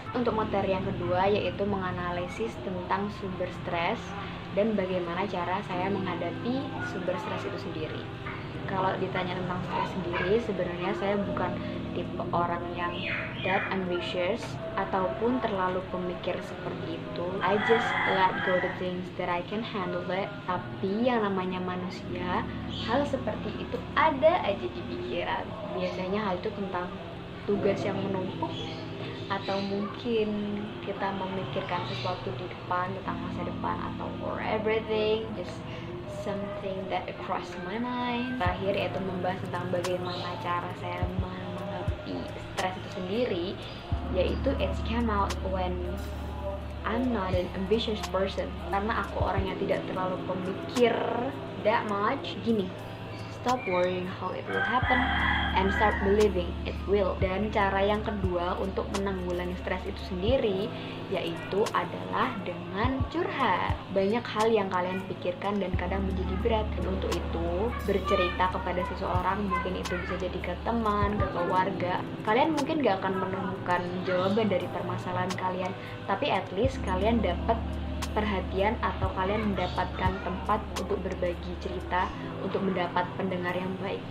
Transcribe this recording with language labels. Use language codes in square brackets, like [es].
[id] Untuk materi yang kedua yaitu menganalisis tentang sumber stres dan bagaimana cara saya menghadapi sumber stres itu sendiri. Kalau ditanya tentang stres sendiri, sebenarnya saya bukan tipe orang yang [en] that ambitious [id] ataupun terlalu pemikir seperti itu. [en] I just let go the things that I can handle it. [id] Tapi yang namanya manusia, hal seperti itu ada aja di pikiran. Biasanya hal itu tentang tugas yang menumpuk, atau mungkin kita memikirkan sesuatu di depan, tentang masa depan, atau [en] for everything, just something that across my mind. [id] Terakhir yaitu membahas tentang bagaimana cara saya menghadapi stres itu sendiri, yaitu [en] it came out when I'm not an ambitious person. [id] Karena aku orang yang tidak terlalu pemikir [en] that much. [id] Gini, [en] stop worrying how it will happen and start believing it will. [id] Dan cara yang kedua untuk menanggulangi stres itu sendiri yaitu adalah dengan curhat. Banyak hal yang kalian pikirkan dan kadang menjadi berat. Dan untuk itu, bercerita kepada seseorang, mungkin itu bisa jadi ke teman, ke keluarga. Kalian mungkin gak akan menemukan jawaban dari permasalahan kalian, tapi [en] at least [id] kalian dapat perhatian atau kalian mendapatkan tempat untuk berbagi cerita, untuk mendapat pendengar yang baik.